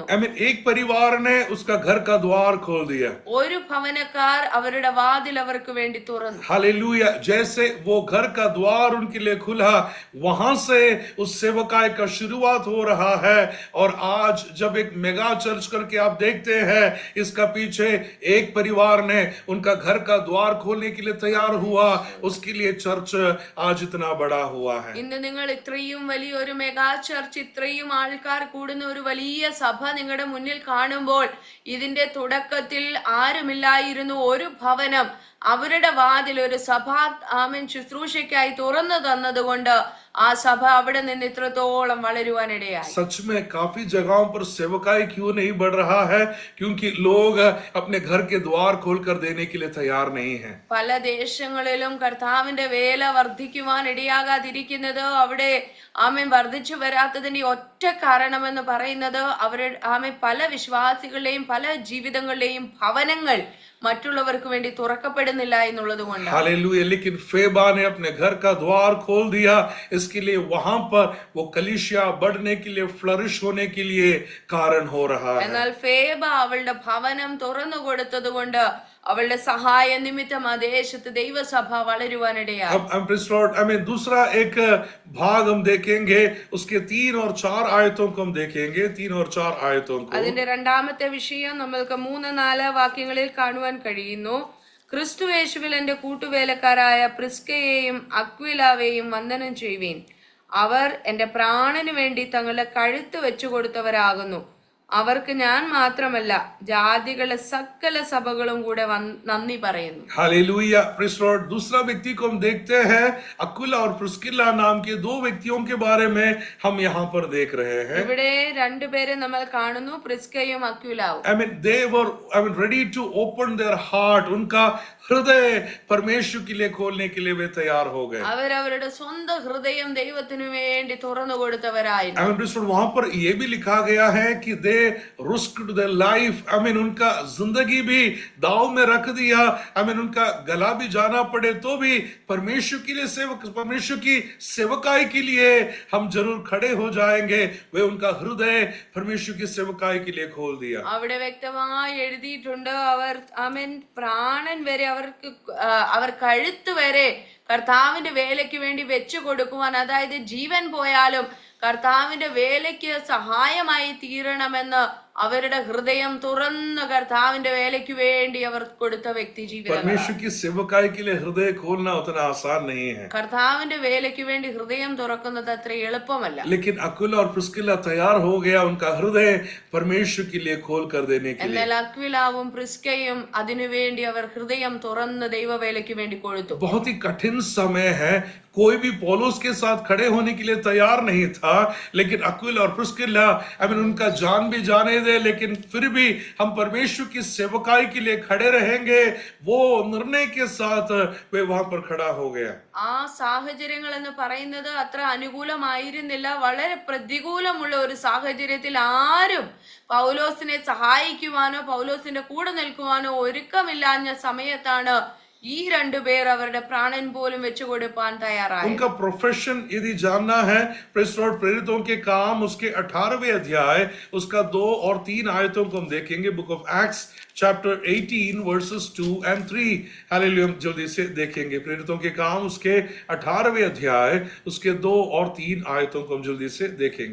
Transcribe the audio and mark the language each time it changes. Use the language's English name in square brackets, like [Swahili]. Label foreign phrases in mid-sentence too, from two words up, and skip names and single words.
[Hindi] एक परिवार ने उसका घर का द्वार खोल दिया. [Malayalam] ഒരു ഭവനക്കാർ അവരുടെ വാതിൽ അവർക്ക് വേണ്ടി തുറന്നു. [Hindi] हालेलुया. जैसे वो घर का द्वार उनके लिए खुला, वहां से उस सेवकाई का शुरुआत हो रहा है. और आज जब एक [English] mega church [Hindi] करके आप देखते हैं, इसका पीछे एक परिवार ने उनका घर का द्वार खोलने के लिए तैयार हुआ, उसके लिए चर्च आज इतना बड़ा हुआ है. [Malayalam] ഇന്ന് നിങ്ങൾ ഇത്രയും വലിയൊരു [English] mega church, [Malayalam] ഇത്രയും ആൾക്കാർ കൂടുന്ന ഒരു വലിയ സഭ നിങ്ങളുടെ മുന്നിൽ കാണുമ്പോൾ ഇതിന്റെ തുടക്കത്തിൽ ആരുമില്ലായിരുന്നു ഒരു ഭവനം അവരുടെ വാതിൽ ഒരു സഭാ ശുശ്രൂഷയ്ക്കായി തുറന്നു തന്നതുകൊണ്ട് ആ സഭ അവിടെ നിന്ന് ഇത്രത്തോളം വളരുവാനിടയായി. [Hindi] सच में काफी जगहों पर सेवकाई क्यों नहीं बढ़ रहा है? क्योंकि लोग अपने घर के द्वार खोलकर देने के लिए तैयार नहीं हैं. [Malayalam] പല ദേശങ്ങളിലും കർത്താവിന്റെ വേല വർദ്ധിക്കുവാൻ ഇടയാകാതിരിക്കുന്നത് അവിടെ വർദ്ധിച്ചു വരാത്തതിന്റെ ഒറ്റ കാരണമെന്ന് പറയുന്നത് അവരുടെ പല വിശ്വാസികളുടെയും പല ജീവിതങ്ങളുടെയും ഭവനങ്ങൾ മറ്റുള്ളവർക്ക് വേണ്ടി തുറക്കപ്പെടുന്നില്ല എന്നുള്ളത് കൊണ്ടാണ്. [Hindi] हालेलुया. लेकिन फेबा ने अपने घर का द्वार खोल दिया. इसके लिए वहां पर वो कलीसिया बढ़ने के लिए, फ्लरिश होने के लिए कारण हो रहा है. [Malayalam] എന്നാൽ ഫേബ അവളുടെ ഭവനം തുറന്നു കൊടുത്തത് കൊണ്ട് അവളുടെ സഹായ നിമിത്തം ആ ദേശത്ത് ദൈവസഭ വളരുവാനിടയായി. [Hindi] अब दूसरा एक भाग हम देखेंगे, उसके 3 और 4 आयतों को हम देखेंगे. 3 और 4 आयतों को. [Malayalam] അതിന്റെ രണ്ടാമത്തെ വിഷയം നമ്മൾക്ക് 3-4 വാക്യങ്ങളിൽ കാണുവാൻ കഴിയുന്നു. ക്രിസ്തുയേശുവിൽ എന്റെ കൂട്ടുവേലക്കാരായ പ്രിസ്കയെയും അക്വിലാവെയും വന്ദനം ചെയ്യുവീൻ. അവർ എന്റെ പ്രാണന് വേണ്ടി തങ്ങളുടെ കഴുത്ത് വെച്ചു കൊടുത്തവരാകുന്നു. അവർക്ക് ഞാൻ മാത്രമല്ല, ജാതികളുടെ സകല സഭകളും കൂടെ നന്ദി പറയുന്നു. [Hindi] हालेलुया. [English] praise Lord. [Hindi] दूसरा व्यक्ति को हम देखते हैं, अक्विला और प्रिस्किला नाम के 2 व्यक्तियों के बारे में हम यहाँ पर देख रहे हैं. [Malayalam] ഇവിടെ രണ്ടുപേരെ നമ്മൾ കാണുന്നു, പ്രിസ്കയും അക്വിലാവും. [English] they were ready to open their heart. [Hindi] उनका हृदय परमेश्वर के लिए खोलने के लिए वे तैयार हो गए. [Malayalam] അവരവരുടെ സ്വന്തം ഹൃദയം ദൈവത്തിനു വേണ്ടി തുറന്നു കൊടുത്തവരായിരുന്നു. [Hindi] वहां पर ये भी लिखा गया है कि [English] they risked their life. [Hindi] उनका जिंदगी भी दाव में रख दिया. उनका गला भी जाना पड़े तो भी परमेश्वर के लिए परमेश्वर की सेवकाई के लिए हम जरूर खड़े हो जाएंगे. वे उनका हृदय परमेश्वर की सेवकाई के लिए खोल दिया. [Malayalam] അവിടെ വ്യക്തമായി എഴുതിയിട്ടുണ്ട്, അവർ പ്രാണൻ വരെ അവർ കഴുത്ത് വരെ കർത്താവിന്റെ വേലയ്ക്ക് വേണ്ടി വെച്ചു കൊടുക്കുവാൻ, അതായത് ജീവൻ പോയാലും കർത്താവിന്റെ വേലയ്ക്ക് സഹായമായി തീരണമെന്ന് അവരുടെ ഹൃദയം തുറന്ന കർത്താവിന്റെ വേലയ്ക്ക് വേണ്ടി അവർ കൊടുത്ത വ്യക്തി ജീവിതം. [Hindi] परमेश्वर की सेवकाई के लिए हृदय खोलना उतना आसान नहीं है, [Malayalam] കർത്താവിന്റെ വേലയ്ക്ക് വേണ്ടി ഹൃദയം തുറക്കുന്നത് അത്ര എളുപ്പമല്ല. [Hindi] लेकिन अक्विला और प्रिस्किला तैयार हो गया उनका हृदय परमेश्वर के लिए खोल कर देने के लिए. [Malayalam] എന്നാൽ അക്വിലാവും പ്രിസ്കയും അതിനുവേണ്ടി അവർ ഹൃദയം തുറന്ന് ദൈവവേലയ്ക്ക് വേണ്ടി കൊടുത്തു. [Hindi] बहुत ही कठिन समय है, कोई भी पौलुस के साथ खड़े होने के लिए तैयार नहीं था, लेकिन अक्विला और प्रिस्किला उनका जान भी जाने दे, लेकिन फिर भी हम परमेश्वर की सेवकाई के लिए खड़े रहेंगे, वो निर्णय के साथ वे वहां पर खड़ा हो गया. [Malayalam] ആ സാഹചര്യങ്ങൾ എന്ന് പറയുന്നത് അത്ര അനുകൂലമായിരുന്നില്ല. വളരെ പ്രതികൂലമുള്ള ഒരു സാഹചര്യത്തിൽ ആരും പൗലോസിനെ സഹായിക്കുവാനോ പൗലോസിന്റെ കൂടെ നിൽക്കുവാനോ ഒരുക്കമില്ലാഞ്ഞ സമയത്താണ് ഈ രണ്ടുപേർ അവരുടെ പ്രാണൻ പോലും വെച്ചുകൊടുപ്പാൻ തയ്യാറായി. [Hindi] उनका प्रोफेशन यदि जानना है, प्रेरितों के काम उसके 18वें अध्याय उसका 2 और 3 आयतों को हम देखेंगे. [English] Book of Acts chapter 18 verses 2 and 3. [Hindi] हालेलुया, हम जल्दी से देखेंगे. प्रेरितों के काम उसके 18वें अध्याय उसके 2 और 3 आयतों को हम जल्दी से देखेंगे.